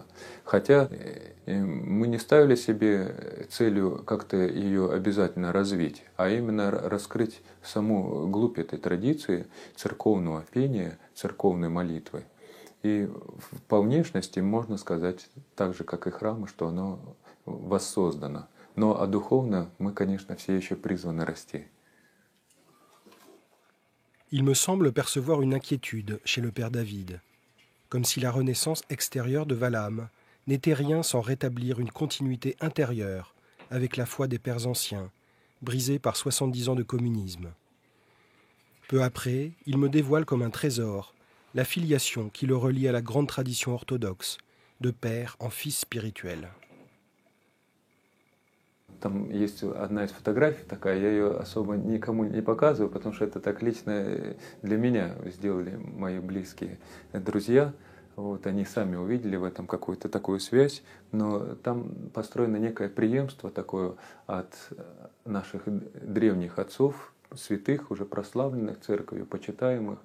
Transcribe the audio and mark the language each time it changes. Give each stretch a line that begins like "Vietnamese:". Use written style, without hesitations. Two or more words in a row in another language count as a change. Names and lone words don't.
Russian: Хотя мы не ставили себе целью как-то ее обязательно развить, а именно раскрыть саму глубь этой традиции церковного пения, церковной молитвы. И по внешности можно сказать, так же как и храмы, что оно воссоздано. Но духовно мы, конечно, все еще призваны расти.
French: Il me semble percevoir une inquiétude chez le Père David, comme si la renaissance extérieure de Valham n'était rien sans rétablir une continuité intérieure avec la foi des pères anciens, brisée par 70 ans de communisme. Peu après, il me dévoile comme un trésor la filiation qui le relie à la grande tradition orthodoxe, de père en fils spirituel.
Russian: Там есть одна из фотографий такая, я ее особо никому не показываю, потому что это так лично для меня сделали мои близкие друзья. Вот, они сами увидели в этом какую-то такую связь, но там построено некое преемство такое от наших древних отцов, святых, уже прославленных церковью, почитаемых.